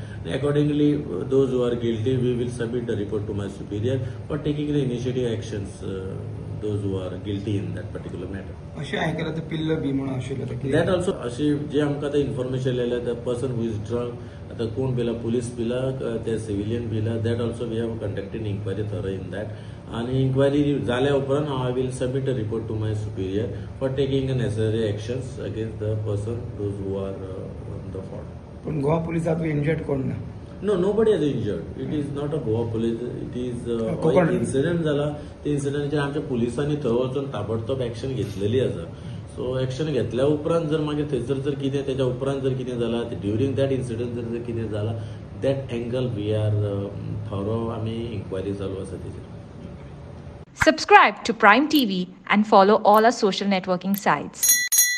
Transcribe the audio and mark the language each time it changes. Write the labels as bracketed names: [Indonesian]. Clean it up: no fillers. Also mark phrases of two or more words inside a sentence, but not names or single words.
[English] आनी accordingly those who are guilty we will submit the report to my superior for taking the initiative actions those who are guilty in that particular matter. [Konkani] अशें आयकलां ते पिल्ल बी म्हणून आशिल्लो [English] that also [Konkani] अशी जे आमकां आतां इन्फॉर्मेशन येयलें [English] the person who is drunk [Konkani] आतां कोण पिला पुलीस पिला ते सिव्हिलियन पिला [English] that also we have conducted inquiry through in that. [Konkani] आनी इन्क्वायरी जाल्या उपरांत [English] I will submit a report to my superior for taking the necessary actions against the person those who are on the fault. [Konkani] पण गोवा पुलिसांत इंजर्ड कोण ना? [English] No, nobody has injured. It is not a Goa police. It is कोकण. [Konkani] इन्सिडेंट जाला. ते इन्सिडेंटाचेर आमच्या पुलिसांनी थंय वचून ताबडतोब एक्शन घेतलेली आसा. सो एक्शन घेतल्या उपरांत जर मागीर थंयसर जर कितें तेच्या उपरांत जर कितें जालां [English] during that incident [Konkani] जर कितें जालां [English] that angle we are through [Konkani] आमी इन्क्वायरी चालू आसा तेजेर. [English] Subscribe to Prime TV and follow all our social networking sites.